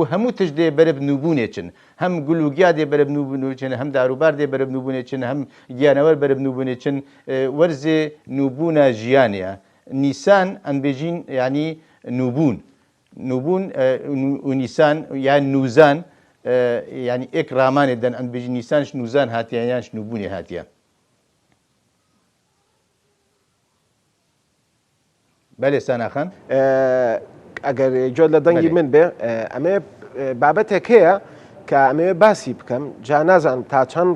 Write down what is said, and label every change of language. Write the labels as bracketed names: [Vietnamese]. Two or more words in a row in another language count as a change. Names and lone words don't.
[Kurdish] hemû tij dê berib nûbûnê çin hem gulûgiya dê berib nûbûnê çin hem darûbar dê berib nûbûnê çin hem giyanewer berib nûbûnê çin werzê nûbûna jiyanê ye nîsan em bêjîn yanî nûbûn û nîsan yan nûzan ینی ئێک ڕامانێ دەن ئەم بێژی نیسانش نوزان هاتیان یان شنوبوونی هاتیە بەێ ساناخان [Central Kurdish] ئەگەر جۆ لە دەنگی من بێ ئەمێ بابەتێک هەیە کە ئەمێ باسی بکەم جا نازان تا چەند